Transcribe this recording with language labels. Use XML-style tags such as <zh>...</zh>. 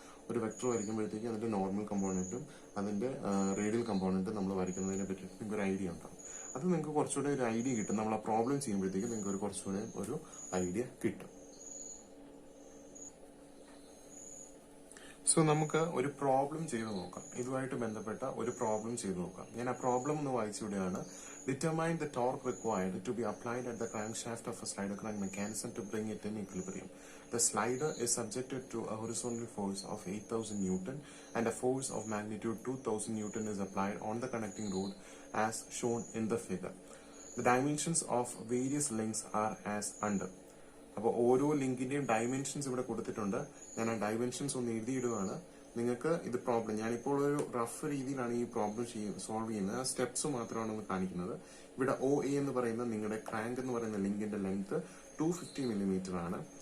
<ml>ഒരു വെക്ടർ വരയ്ക്കുമ്പോഴത്തേക്കും അതിന്റെ നോർമൽ കമ്പോണന്റും അതിന്റെ റേഡിയൽ കമ്പോണന്റും നമ്മൾ വരയ്ക്കുന്നതിനെ പറ്റി നിങ്ങൾക്ക് ഒരു ഐഡിയ ഉണ്ടാവും. അത് നിങ്ങൾക്ക് കുറച്ചുകൂടെ ഒരു ഐഡിയ കിട്ടും. നമ്മൾ ആ പ്രോബ്ലം ചെയ്യുമ്പോഴത്തേക്കും നിങ്ങൾക്ക് കുറച്ചുകൂടെ ഒരു ഐഡിയ കിട്ടും. സോ നമുക്ക് ഒരു പ്രോബ്ലം ചെയ്ത് നോക്കാം. ഇതുമായിട്ട് ബന്ധപ്പെട്ട ഒരു പ്രോബ്ലം ചെയ്ത് നോക്കാം. ഞാൻ ആ പ്രോബ്ലം ഒന്ന് വായിച്ചുവിടുകയാണ്.</ml> <en>Determine the torque required to be applied at the crankshaft of a slider crank mechanism to bring it in equilibrium. The slider is subjected to a horizontal force of 8,000 Newton and a force of magnitude 2,000 Newton is applied on the connecting rod as shown in the figure. The dimensions of various links are as under.</en> <ml>അപ്പോൾ ഓരോ ലിങ്കിന്റെയും dimensions ഇവിടെ കൊടുത്തിട്ടുണ്ട്. ഞാൻ ആ dimensions ഒന്ന് എഴുതിയിടുകയാണ്. നിങ്ങൾക്ക് ഇത് problem, ഞാനിപ്പോൾ ഒരു റഫ് രീതിയിലാണ് ഈ പ്രോബ്ലം സോൾവ് ചെയ്യുന്നത്. ആ സ്റ്റെപ്സ് മാത്രമാണ് ഒന്ന് കാണിക്കുന്നത്. ഇവിടെ OA എന്ന് പറയുന്ന നിങ്ങളുടെ ക്രാങ്ക് എന്ന് പറയുന്ന ലിങ്കിന്റെ ലെങ്ത് 250 മില്ലിമീറ്റർ ആണ്.</ml>